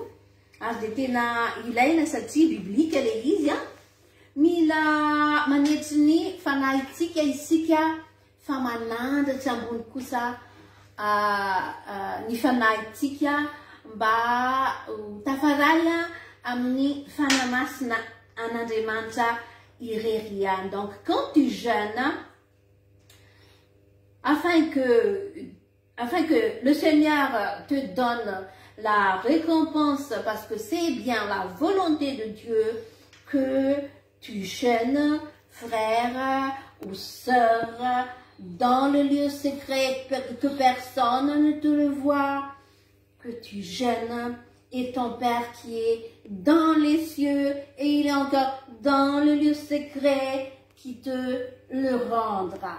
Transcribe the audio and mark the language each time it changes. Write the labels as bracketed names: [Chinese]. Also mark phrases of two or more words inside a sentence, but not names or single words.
[Malagasy] Ary dia tena ilaina satria biblika ilay izy mila manetry ny fanahitsika isika fa manandratra ambony kosa ny fanahitsika mba tafaray amin'ny fanamasina an'Andriamanitra irery ihany. [French] Donc quand tu jeûnes, afin que le Seigneur te donne la récompense, parce que c'est bien la volonté de Dieu que tu jeûnes, frère ou sœur, dans le lieu secret, que personne ne te le voit, que tu jeûnes, et ton Père qui est dans les cieux, et il est encore dans le lieu secret, qui te le rendra.